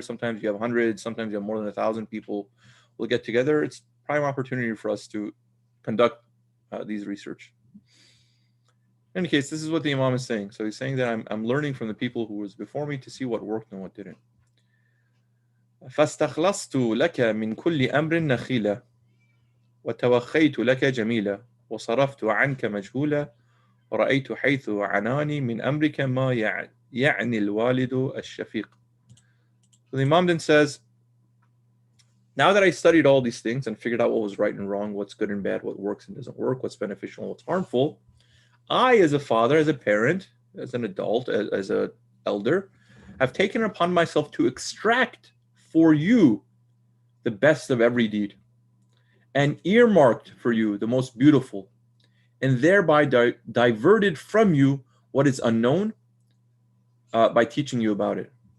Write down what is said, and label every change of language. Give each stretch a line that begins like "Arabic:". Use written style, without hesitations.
English: Sometimes you have hundreds, sometimes you have more than 1,000 people will get together. It's prime opportunity for us to conduct these research. In any case, this is what the Imam is saying. So he's saying that I'm learning from the people who was before me to see what worked and what didn't.
Arabic: فاستخلصت لك من كل أمر نخيلا وتوخيت لك جميلا وصرفت عنك مجهولا ورأيت حيث عناني من أمرك ما يعني الوالد الشفيق.
English: So the Imam then says, now that I studied all these things and figured out what was right and wrong, what's good and bad, what works and doesn't work, what's beneficial and what's harmful, I, as a father, as a parent, as an adult, as an elder, have taken upon myself to extract for you the best of every deed, and earmarked for you the most beautiful, and thereby diverted from you what is unknown by teaching you about it.